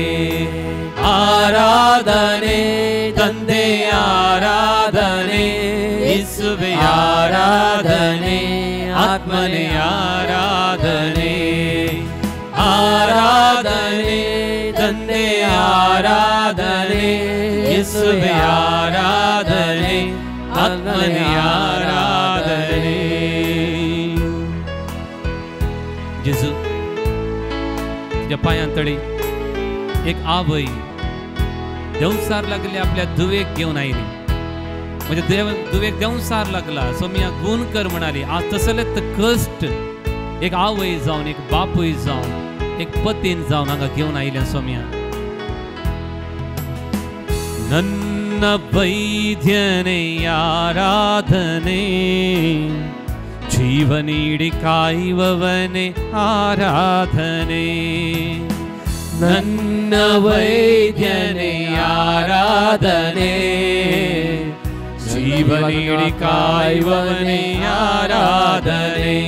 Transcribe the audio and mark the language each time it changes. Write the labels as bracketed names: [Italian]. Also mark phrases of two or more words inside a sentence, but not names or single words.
[Kannada] ಆರಾಧನೆ ತಂದೆ ಆರಾಧನೆ ಯೇಸುವೆ ಆರಾಧನೆ ಆತ್ಮನೆ ಆರಾಧನೆ. ಆರಾಧನೆ ತಂದೆ ಆರಾಧನೆ ಯೇಸುವೆ ಆರಾಧನೆ ಆತ್ಮನೆ ಆರಾಧನೆ. [Konkani] जेजू तुझ्या पायांतळी एक आवय देवसार लागली आपल्या दुवेक घेऊन आयली म्हणजे दुवेक देवसार लागला सोम्या गुण कर म्हणाली. आज तसलेच कष्ट एक आवय जावन एक बापूय जावन एक पतीन जावन हांगा घेऊन आयल्या सोम्या. [Kannada] ನನ್ನ ವೈದ್ಯನೇ ಆರಾಧನೆ ಜೀವ ನೀಡಿ ಕಾಯುವವನೇ ಆರಾಧನೆ. ನನ್ನ ವೈದ್ಯನೇ ಆರಾಧನೆ ಜೀವ ನೀಡಿ ಕಾಯುವವನೇ ಆರಾಧನೆ.